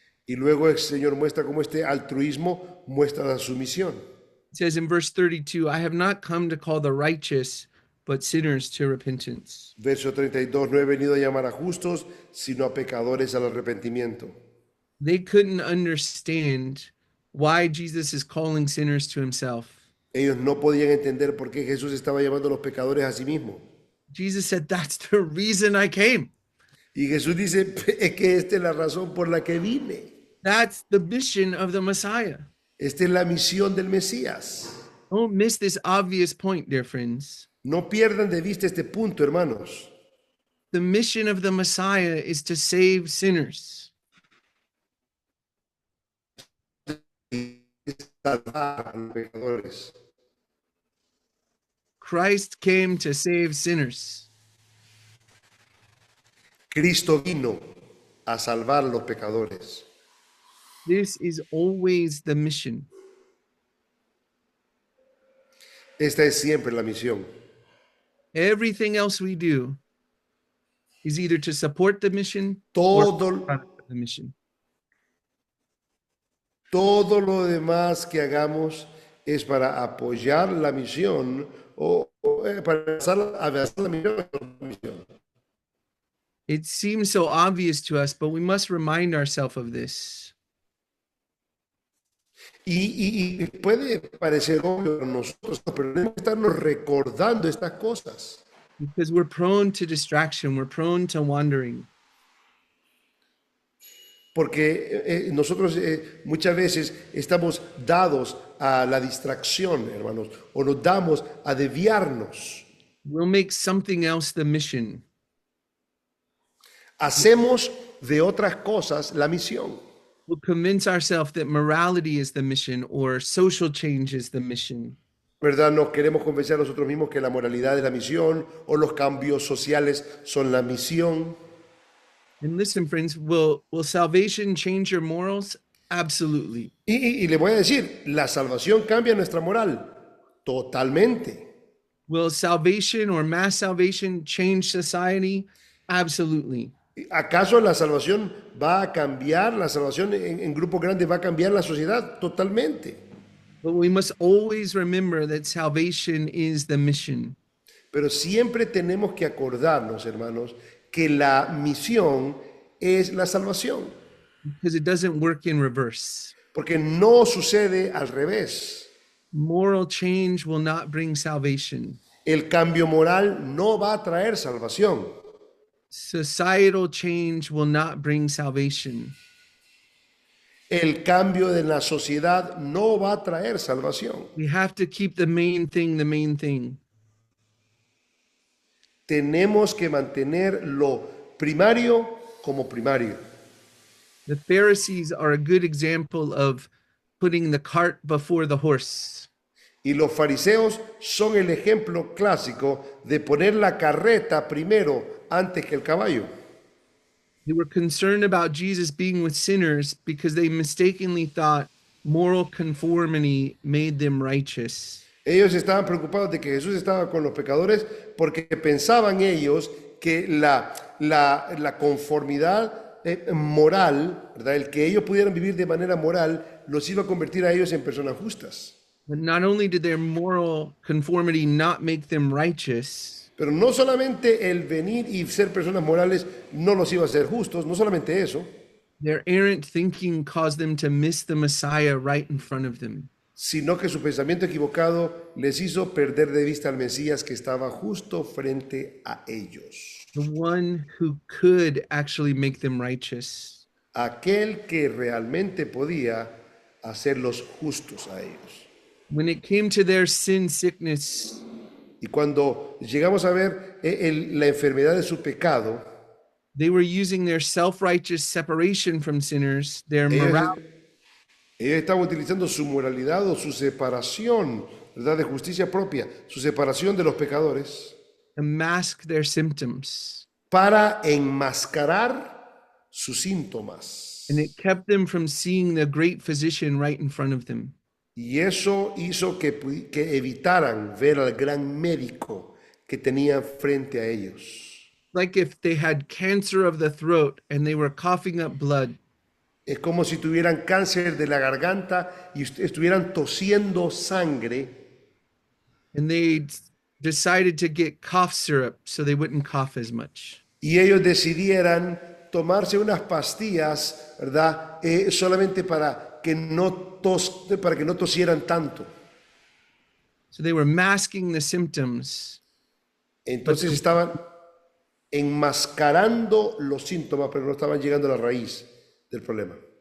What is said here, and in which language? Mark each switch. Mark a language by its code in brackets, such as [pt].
[es] Y luego el Señor muestra cómo este altruismo muestra su misión. [en] It says in verse 32, I have not come to call the righteous, but sinners to repentance. [es] Verso 32, no he venido a llamar a justos, sino a pecadores al arrepentimiento. [en] They couldn't understand why Jesus is calling sinners to himself. [es] Ellos no podían entender por qué Jesús estaba llamando a los pecadores a sí mismo. [en] Jesus said, that's the reason I came. [es] Y Jesús dice, es que esta es la razón por la que vine. [en] That's the mission of the Messiah. [es] Esta es la misión del Mesías. [en] Don't miss this obvious point, dear friends. [es] No pierdan de vista este punto, hermanos. [en] The mission of the Messiah is to save sinners. [es] Salvar a los pecadores. [en] Christ came to save sinners. [es] Cristo vino a salvar a los pecadores. [en] This is always the mission. [es] Esta es siempre la misión. [en] Everything else we do is either to support the mission or [es] Todo, [en] the mission. [es] todo lo demás que hagamos es para apoyar la misión o para avanzar la misión. [en] It seems so obvious to us, but we must remind ourselves of this. [es] Y puede parecer obvio a nosotros, pero tenemos que estarnos recordando estas cosas. [en] Because we're prone to distraction, we're prone to wandering. [es] Porque nosotros muchas veces estamos dados a la distracción, hermanos, o nos damos a desviarnos. [en] We'll make something else the mission. [es] Hacemos de otras cosas la misión. [en] We'll convince ourselves that morality is the mission or social change is the mission. [es] ¿Verdad? Nos queremos convencer a nosotros mismos que la moralidad es la misión o los cambios sociales son la misión. [en] And listen, friends, will salvation change your morals? Absolutely. [es] Y le voy a decir, la salvación cambia nuestra moral. Totalmente. [en] Will salvation or mass salvation change society? Absolutely. [es] ¿Acaso la salvación va a cambiar? ¿La salvación en grupos grandes va a cambiar la sociedad? Totalmente. [en] But we must always remember that salvation is the mission. [es] Pero siempre tenemos que acordarnos, hermanos, que la misión es la salvación. [en] Because it doesn't work in reverse. [es] Porque no sucede al revés. [en] Moral change will not bring salvation. [es] El cambio moral no va a traer salvación. [en] Societal change will not bring salvation. [es] El cambio de la sociedad no va a traer salvación. [en] We have to keep the main thing the main thing. [es] Tenemos que mantener lo primario como primario. [en] The Pharisees are a good example of putting the cart before the horse. [es] Y los fariseos son el ejemplo clásico de poner la carreta primero antes que el caballo. [en] They were concerned about Jesus being with sinners because they mistakenly thought moral conformity made them righteous. [es] Ellos estaban preocupados de que Jesús estaba con los pecadores porque pensaban ellos que la conformidad moral, ¿verdad? El que ellos pudieran vivir de manera moral, los iba a convertir a ellos en personas justas. [en] But not only did their moral conformity not make them righteous, [es] Pero no solamente el venir y ser personas morales no los iba a hacer justos, no solamente eso, [en] their errant thinking caused them to miss the Messiah right in front of them. [es] sino que su pensamiento equivocado les hizo perder de vista al Mesías que estaba justo frente a ellos. [en] The one who could actually make them righteous. [es] Aquel que realmente podía hacerlos justos a ellos. [en] When it came to their sin sickness, [es] Y cuando llegamos a ver la enfermedad de su pecado, [en] they were using their self-righteous separation from sinners, their morality, [es] ellos estaban utilizando su moralidad o su separación, ¿verdad? De justicia propia, su separación de los pecadores, [en] to mask their symptoms. [es] para enmascarar sus síntomas. [en] And it kept them from seeing the great physician right in front of them. [es] Y eso hizo que evitaran ver al gran médico que tenían frente a ellos. [en] Like if they had cancer of the throat and they were coughing up blood. [es] Es como si tuvieran cáncer de la garganta y estuvieran tosiendo sangre. [en] And they decided to get cough syrup so they wouldn't cough as much. [es] Y ellos decidieran tomarse unas pastillas, ¿verdad? Solamente para que no tosieran tanto. [en] So they were masking the symptoms. [es] Entonces estaban enmascarando los síntomas, pero no estaban llegando a la raíz del problema.